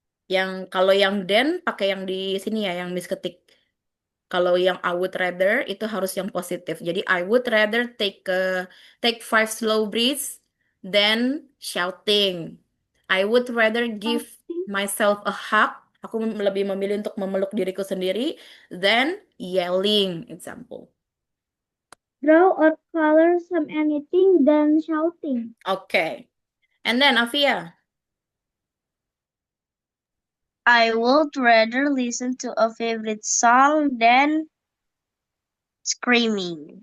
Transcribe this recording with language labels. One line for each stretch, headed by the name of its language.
Indonesian: Yang kalau yang then pakai yang di sini ya, yang Miss ketik. Kalau yang
English: I would rather
Indonesian: itu harus yang positif.
English: Jadi I would rather take 5 slow breaths than shouting. I would rather give myself a hug.
Indonesian: Aku lebih memilih untuk memeluk diriku sendiri
English: than yelling. Example. Draw or color some anything than shouting. Okay. And then Afia. I would rather listen to a favorite song than screaming.